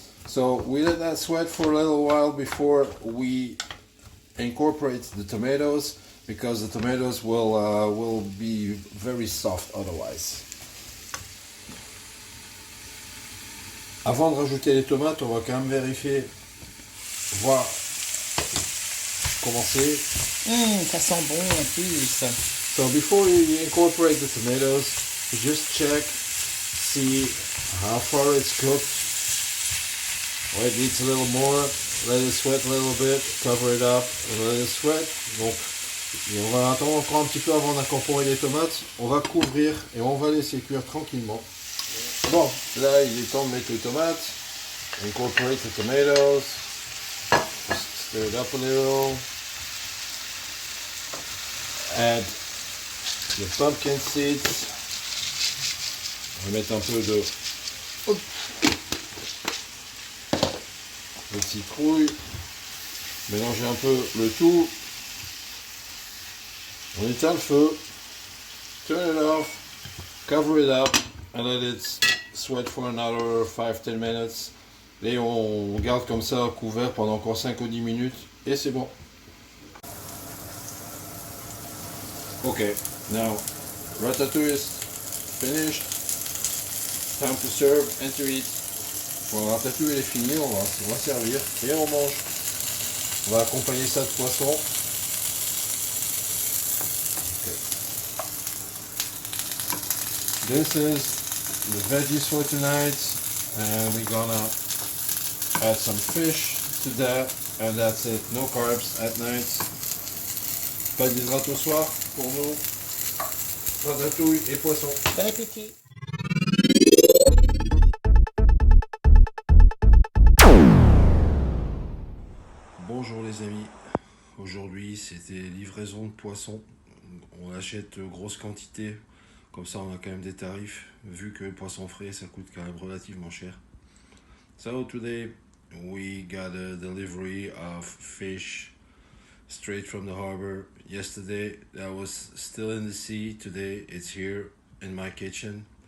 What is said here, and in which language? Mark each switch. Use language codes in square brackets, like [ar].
[en] So we let that sweat for a little while before we incorporate the tomatoes because the tomatoes will be very soft otherwise. [fr] Avant de rajouter les tomates, on va quand même vérifier, voir comment c'est. Ça sent bon en plus. [en] So before you incorporate the tomatoes, just check, see how far it's cooked. Well, it needs a little more. Let it sweat a little bit. Cover it up and let it sweat. [fr] Donc, on va attendre encore un petit peu avant d'incorporer les tomates. On va couvrir et on va laisser cuire tranquillement. Bon, là il est temps de mettre les tomates. [en] Incorporate the tomatoes. Just stir it up a little. Add the pumpkin seeds. [fr] On va mettre un peu de citrouille. Mélanger un peu le tout. On éteint le feu. [en] Turn it off. Cover it up. And let it sweat for another 5-10 minutes. [fr] Et on garde comme ça couvert pendant encore 5 ou 10 minutes. Et c'est bon. [en] Okay, now ratatouille is finished. Time to serve and to eat. [fr] Bon, la ratatouille elle est finie, on va servir et on mange. On va accompagner ça de poisson. [en] Okay. This is the veggies for tonight, and we're gonna add some fish to that, and that's it. No carbs at night. [fr] Pas d'hydrate au soir pour nous. Ratatouille et poisson. Bon appétit. Bonjour les amis. Aujourd'hui c'était livraison de poisson. On achète grosse quantité. Comme ça on a quand même des tarifs. Vu que le poisson frais ça coûte quand même relativement cher. [en] So today we got a delivery of fish straight from the harbor. Yesterday that was still in the sea. Today it's here in my kitchen.